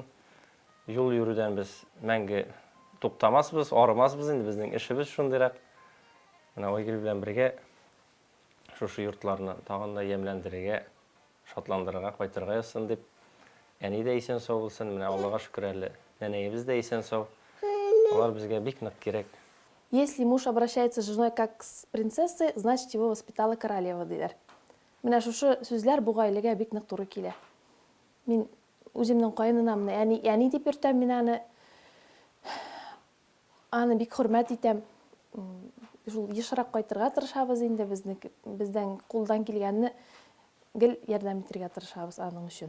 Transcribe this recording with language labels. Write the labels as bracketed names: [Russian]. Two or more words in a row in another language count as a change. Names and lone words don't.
[Tatar] Юл йөрүдән без мәңге туктамасбыз, арымасбыз инде, безнең эшебез шундыйрак. Менә Айгөл белән бергә шушы йортларны тагын да ямьләндерергә, шатландырырга, кайтырга өсен дип. Әни дә исән сау булсын, менә Аллага шөкер әле. Нәнәебез дә исән сау. Алар безгә бик нык кирәк. [Russian] Если муж обращается с женой как с принцессой, значит его воспитала королева, [Tatar] диләр. Менә шушы сүзләр бу гаиләгә бик нык туры килә. Мин үземнең каенынамны, әни дип йөртәм мин аны бик хөрмәт итәм. Шул ешрак кайтырга тырышабыз инде бездән кулдан килгәнне гел ярдәм итәргә тырышабыз аның өчен.